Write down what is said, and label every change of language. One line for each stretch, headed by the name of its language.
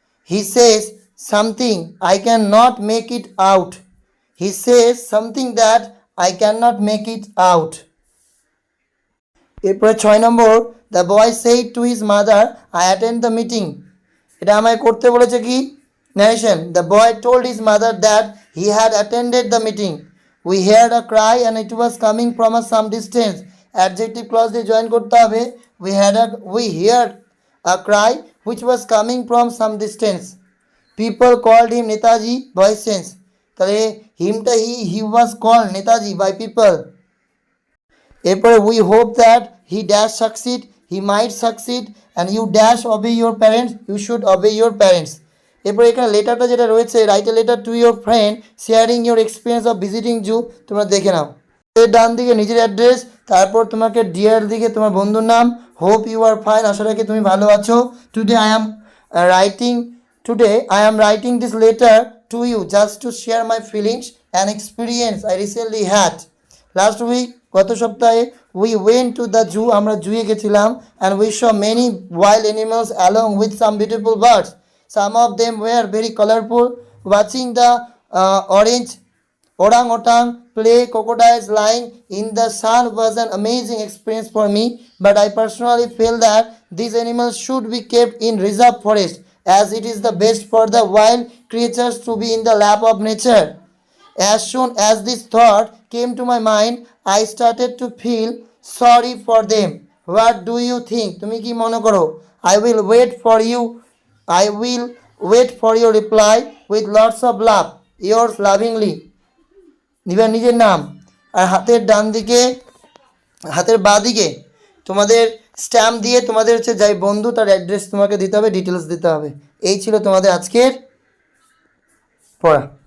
English: He says something I can not make it out. He says something that I can not make it out.
Bangla: এরপরে 6 নম্বর,
English: the boy said to his mother I attend the meeting,
Bangla: এটা আমায় করতে বলেছে কি,
English: narration. The boy told his mother that he had attended the meeting. We heard a cry and it was coming from some distance. Adjective clause দিয়ে join করতে হবে, we heard a cry which was coming from some distance. People called him Netaji, voice change,
Bangla: তাহলে হিমটা
English: he was called Netaji by people. এরপরে we hope that he dash succeed, he might succeed, and you dash obey your parents, you should obey your parents.
Bangla: এরপর এখানে লেটারটা যেটা রয়েছে,
English: write a letter to your friend sharing your experience of visiting zoo,
Bangla: তোমরা দেখে নাও। এর ডান দিকে নিজের অ্যাড্রেস, তারপর তোমাকে ডিয়ার দিকে তোমার বন্ধুর নাম,
English: hope you are fine,
Bangla: আশা রাখি তুমি ভালো আছো।
English: Today I am writing today I am writing this letter to you just to share my feelings and experience I recently had. Last week,
Bangla: গত সপ্তাহে,
English: we went to the zoo,
Bangla: আমরা জুয়ে গেছিলাম,
English: And we saw many wild animals along with some beautiful birds, some of them were very colourful, watching the orange orangutan play crocodiles lying in the sun was an amazing experience for me, but I personally feel that these animals should be kept in reserve forest as it is the best for the wild creatures to be in the lap of nature. As soon as this thought came to my mind, I started to feel sorry for them. What do you think?
Bangla: তুমি কি মনে করো?
English: I will wait for you. I will wait for your reply with lots of love. Yours lovingly.
Bangla: নিবার নিজের নাম, আর হাতের ডান দিকে, হাতের বাঁ দিকে তোমাদের স্ট্যাম্প দিয়ে তোমাদের হচ্ছে যাই বন্ধু তার অ্যাড্রেস তোমাকে দিতে হবে, ডিটেলস দিতে হবে। এই ছিল তোমাদের আজকের পড়া।